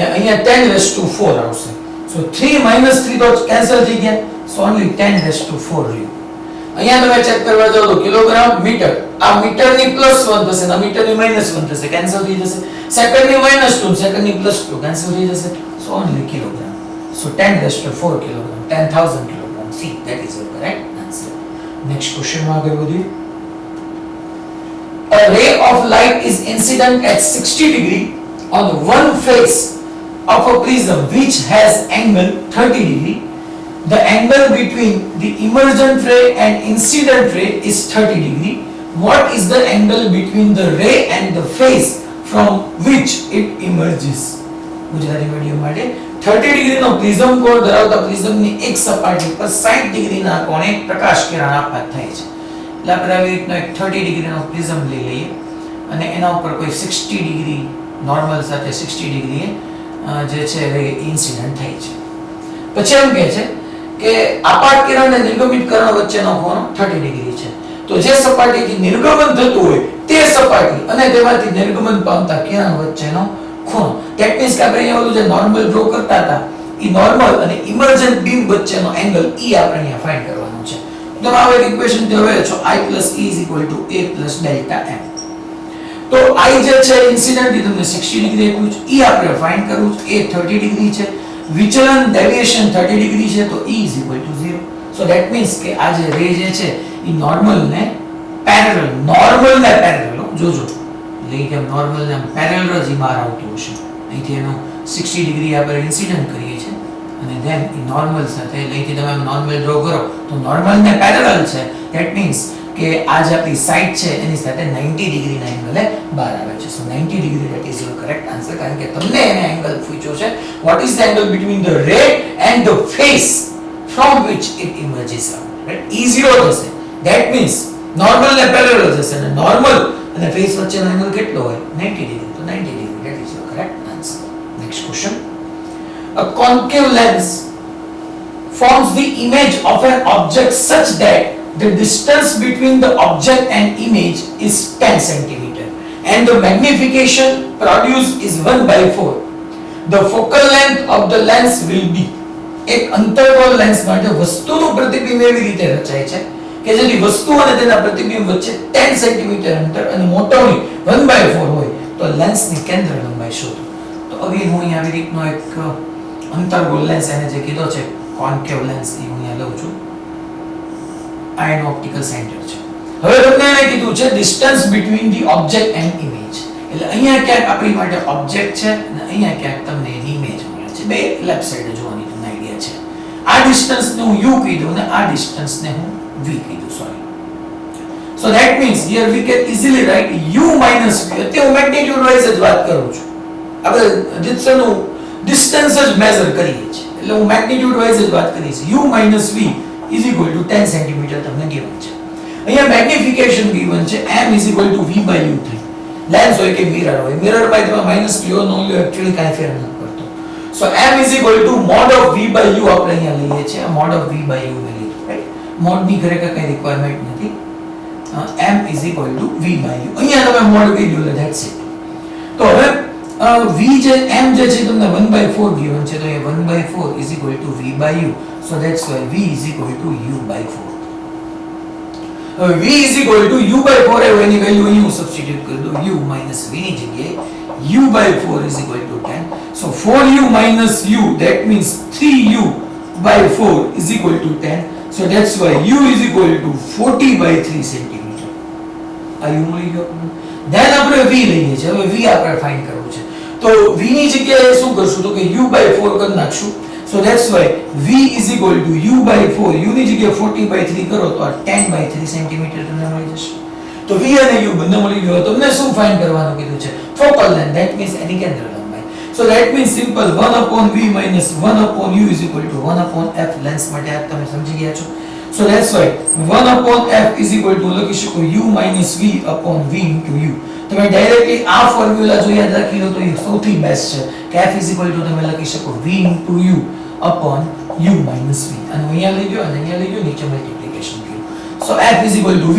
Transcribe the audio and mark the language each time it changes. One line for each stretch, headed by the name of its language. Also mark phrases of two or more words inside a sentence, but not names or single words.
Gujarati: અહીંયા 10
English: raised to
Gujarati: 4 આવશે so 3 3 તો કેન્સલ થઈ ગયા so only 10
English: raised to
Gujarati: 4 રહ્યું અહીંયા તમે ચેક કરવા જાઓ તો કિલોગ્રામ મીટર આ મીટરની +1 થશે અને મીટરની -1 થશે કેન્સલ થઈ જશે સેકન્ડની -2 સેકન્ડની +2 કેન્સલ થઈ જશે
English: so only kilogram so 10 raised to 4 kilogram 10000 kilogram see that is your correct answer next question
Gujarati: માં આગળ વધીએ
English: a ray of light is incident at 60 degree on one face of a prism which has angle 30 degree the angle between the emergent ray and incident ray is 30 degree what is the angle between the ray and the face from which it emerges
Gujarati: ગુજરાતી મીડિયમ માટે
English: 30 ડિગ્રી
Gujarati: નો પ્રિઝમ કોણ ધરાવતા પ્રિઝમની એક સપાટી પર 60 ડિગ્રી ના કોણે પ્રકાશ કિરણ આપાત થાય છે એટલે આપણે આવી રીતનો એક 30 ડિગ્રી નો પ્રિઝમ લઈ લઈએ અને એના ઉપર કોઈ 60 ડિગ્રી નોર્મલ સાથે 60 ડિગ્રી જે છે
English: ray incident
Gujarati: થાય છે પછી એમ કહે છે કે આપાત કિરણ અને નિર્ગમિત કિરણ વચ્ચેનો કોણ 30 ડિગ્રી છે તો જે સપાટીથી નિર્ગમન થતું હોય તે સપાટી અને તેમાંથી નિર્ગમન પામતા કિરણ વચ્ચેનો ખૂણો
English: that means
Gujarati: કે આપણે અહીંયા ઓલું જે નોર્મલ ડ્રો કરતા હતા ઈ નોર્મલ અને
English: emergent beam
Gujarati: વચ્ચેનો એંગલ ઈ આપણે અહીંયા ફાઇન્ડ કરવાનો છે તો આ એક ઇક્વેશન તે હવે છો i + e = a + Δm તો i જે છે ઇન્સિડન્ટ ઈ તમને 60 ડિગ્રી આપ્યું છે ઈ આપણે ફાઇન્ડ કરવું છે a 30 ડિગ્રી છે વિચલન ડેવિએશન 30 ડિગ્રી છે તો e = 0
English: so that means
Gujarati: કે આ જે રે જે છે ઈ નોર્મલ ને પેરેલલ જોજો એટલે નોર્મલ ને પેરેલલ જ બહાર આવતું હશે અહીંથી એનો 60 ડિગ્રી આપણે ઇન્સિડન્ટ કરીએ છીએ અને ધેન ઈ નોર્મલ સાથે અહીંથી તમે નોર્મલ ડ્રો કરો તો નોર્મલ ને પેરેલલ છે
English: that means
Gujarati: કે આ જે આપણી સાઇડ છે એની સાથે 90 ડિગ્રી ના એંગલે બહાર આવે છે સો 90 ડિગ્રી
English: that is your correct answer
Gujarati: કારણ કે તમને એને એંગલ પૂછ્યો છે
English: what is the angle between the ray and the face from which it emerges out right
Gujarati: e0 થશે
English: that means normal
Gujarati: ને parallel થશે અને normal અને face વચ્ચેનો એંગલ કેટલો હોય 90 ડિગ્રી તો 90 ડિગ્રી
English: that is your correct answer next question a concave lens forms the image of an object such that the distance between the object and image is 10 centimeter and the magnification produced is 1/4 the focal length of the lens will be
Gujarati: એક અંતર્ગોળ લેન્સ માટે વસ્તુનું પ્રતિબિંબ એવી રીતે રચાય છે કે જેથી વસ્તુ અને તેના પ્રતિબિંબ વચ્ચે 10 સેન્ટીમીટર અંતર અને મોટોની 1/4 હોય તો લેન્સની કેન્દ્ર લંબાઈ શોધો તો હવે હું અહીં આવી રીતનો એક અંતર્ગોળ લેન્સ એને જે કીધો છે
English: concave lens
Gujarati: એ હું અહીં લઉં છું આ એનો ઓપ્ટિકલ સેન્ટર છે હવે તમને એને કીધું છે
English: distance between the object and image
Gujarati: એટલે અહીંયા ક્યાંક આપણી માટે ઓબ્જેક્ટ છે અને અહીંયા ક્યાંક તમને એની ઇમેજ મળે છે બે લેફ્ટ સાઈડે જોવાની તમને આઈડિયા છે આ ડિસ્ટન્સ ને હું u કીધું અને આ ડિસ્ટન્સ ને હું v કીધું સોરી
English: so that means here we can easily write u minus v
Gujarati: એટલે હું મેગ્નીટ્યુડ વાઇઝ જ વાત કરું છું આપણે ડિસ્ટન્સનું ડિસ્ટન્સ જ મેઝર કરીએ છીએ એટલે હું મેગ્નીટ્યુડ વાઇઝ જ વાત કરીશ
English: u minus v is equal to 10 cm
Gujarati: તમને given છે અહીંયા મેગ્નિફિકેશન given છે
English: m is equal to v/u3
Gujarati: લેન્સ હોય કે મિરર હોય મિરર માં તમે માઈનસ લ્યો નો લ્યો એક્ચ્યુઅલી કાઈ ફેર નથી પડતો સો
English: m is equal to mod of v/u
Gujarati: આપણે અહીંયા લઈએ છીએ
English: mod of v/u
Gujarati: મે લીધું રાઈટ mod ની ખરેખર કઈ રિક્વાયરમેન્ટ નથી
English: m is equal to v/u
Gujarati: અહીંયા તમે mod કહી દો
English: that's it
Gujarati: તો હવે v જે m જે છે તમને 1/4 given છે તો એ
English: 1/4 is equal to v/u so that's why v is equal to u/4 v is equal to u/4 है
Gujarati: એની વેલ્યુ અહીં હું સબસ્ટિટ્યુટ કરી દઉં
English: u minus v
Gujarati: ની જગ્યાએ
English: u/4 is equal to 10 so 4u minus u that means 3u/4 is equal to 10 so that's why u is equal to 40/3 cm આ
Gujarati: u મળી ગયો then આપણે v લઈએ છે હવે v આપણે ફાઇન્ડ કરવું છે તો v ની જગ્યાએ શું કરશું તો કે u/4 કરી નાખશું
English: so that's why v is equal to u/4
Gujarati: u ની જગ્યાએ 40/3 કરો તો આ 10/3 cm તમને મળી જશે તો v અને u બંને મળી ગયો તમને શું ફાઇન્ડ કરવાનું કીધું છે
English: focal length that means
Gujarati: એની કેન્દ્ર લંબાઈ
English: so that means simple 1/v minus 1/u is equal to 1/f
Gujarati: લેન્સ માટે આ તમે સમજી ગયા છો
English: so that's why 1/f is equal to
Gujarati: લખી શકો
English: u minus v upon v into u
Gujarati: તમે ડાયરેક્ટલી આ ફોર્મ્યુલા જો યાદ રાખી લો તો એ સૌથી બેસ્ટ છે કે f તમે લખી શકો
English: v u upon u minus v,
Gujarati: અને અહીંયા લઈ ગયો અને અહીંયા લઈ ગયો, નીચે મલ્ટીપ્લિકેશન કર્યું. સો f v.